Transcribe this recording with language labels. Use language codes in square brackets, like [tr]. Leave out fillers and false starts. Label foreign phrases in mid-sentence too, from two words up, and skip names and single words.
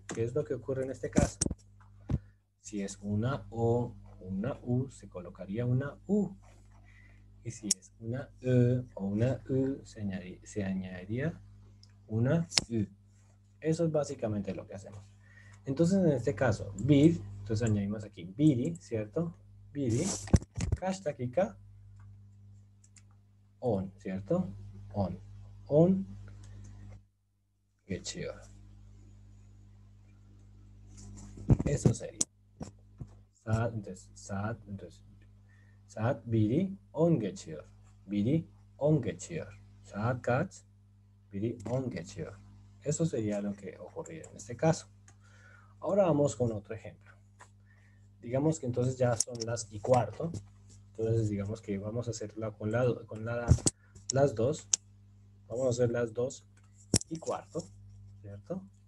[es] ¿Qué es lo que ocurre en este caso? Si es una o una u, se colocaría una u. Y si es una e o una u, se añadiría una u. Eso es básicamente lo que hacemos. Entonces, en este caso, bir, entonces añadimos aquí biri, ¿cierto? [tr] Biri, kaç dakika, on, ¿cierto? On geçiyor. [es] Eso sería. [tr] Saat biri 10 geçiyor. Biri 10 geçiyor. Saat kaç? Biri 10 geçiyor. [es] Eso sería lo que ocurriría en este caso. Ahora vamos con otro ejemplo. Digamos que entonces ya son las y cuarto. Entonces digamos que vamos a hacerla con las dos. Vamos a hacer las 2 y cuarto, ¿cierto?